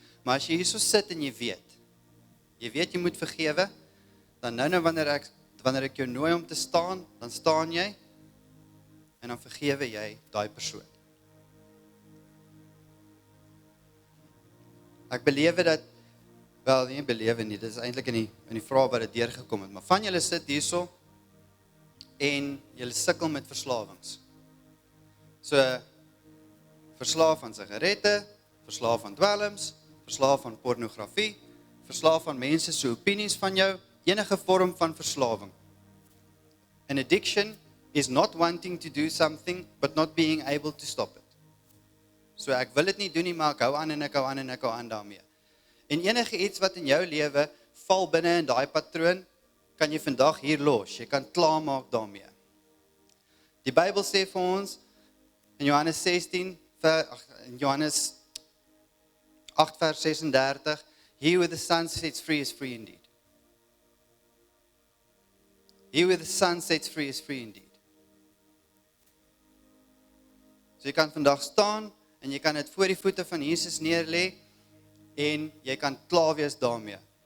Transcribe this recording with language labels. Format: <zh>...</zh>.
<af>Maar as jy hierso sit en jy weet jy moet vergewe, dan nou wanneer ek jou nooi om te staan, dan staan jy en dan vergewe jy daai persoon. Ek belewe dat, wel nie belewe nie, dit is eintlik in die vraag wat dit deurgekom het, maar van julle sit hierso en julle sukkel met verslawings. So, verslaaf aan sigarette, verslaaf aan dwelms, verslaaf aan pornografie, verslaaf aan mense se opinies van jou, enige vorm van verslawing.</af> <en>An addiction is not wanting to do something, but not being able to stop it.</en> <af>So ek wil dit nie doen nie, maar ek hou aan en ek hou aan daarmee. En enige iets wat in jou lewe val binne in daai patroon, kan jy vandag hier los. Jy kan klaarmaak daarmee. Die Bybel sê vir ons in Johannes 16, in Johannes 8 vers 36, he who the Son sets free is free indeed.</af> <en>He who the Son sets free is free indeed.</en> <af>So jy kan vandag staan en jy kan dit voor die voete van Jesus neerlê en jy kan klaar wees daarmee.</af>